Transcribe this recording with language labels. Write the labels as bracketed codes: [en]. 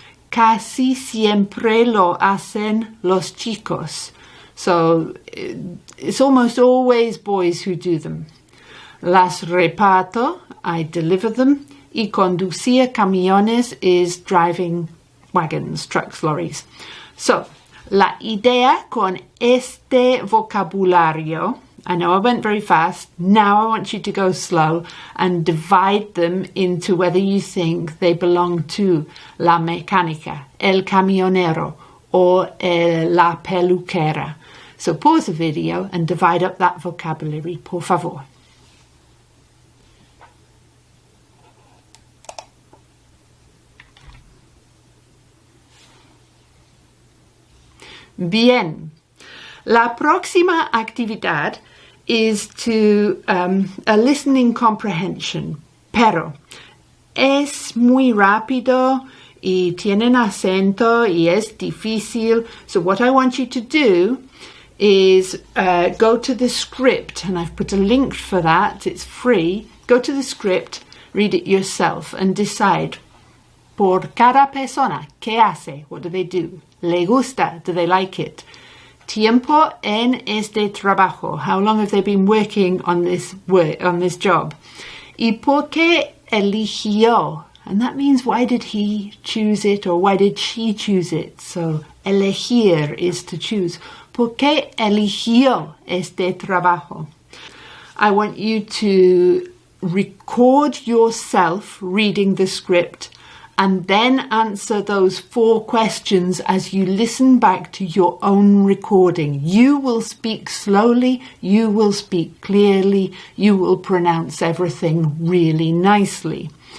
[es] Casi siempre lo hacen los chicos. [en] So it's almost always boys who do them. [es] Las reparto, [en] I deliver them. [es] Y conducir camiones [en] is driving wagons, trucks, lorries. So, la idea con este vocabulario, I know I went very fast, now I want you to go slow and divide them into whether you think they belong to la mecánica, el camionero, or la peluquera. So pause the video and divide up that vocabulary, [es] por favor. Bien. La próxima actividad [en] is to a listening comprehension, [es] pero es muy rápido y tienen acento y es difícil. [en] So what I want you to do is go to the script, and I've put a link for that, it's free. Go to the script, read it yourself and decide [es] por cada persona, ¿qué hace? [en] What do they do? [es] ¿Le gusta? [en] Do they like it? [es] Tiempo en este trabajo. [en] How long have they been working on this job? [es] ¿Y por qué eligió? [en] And that means why did he choose it or why did she choose it? So elegir is to choose. [es] ¿Por qué eligió este trabajo? [en] I want you to record yourself reading the script and then answer those 4 questions as you listen back to your own recording. You will speak slowly, you will speak clearly, you will pronounce everything really nicely.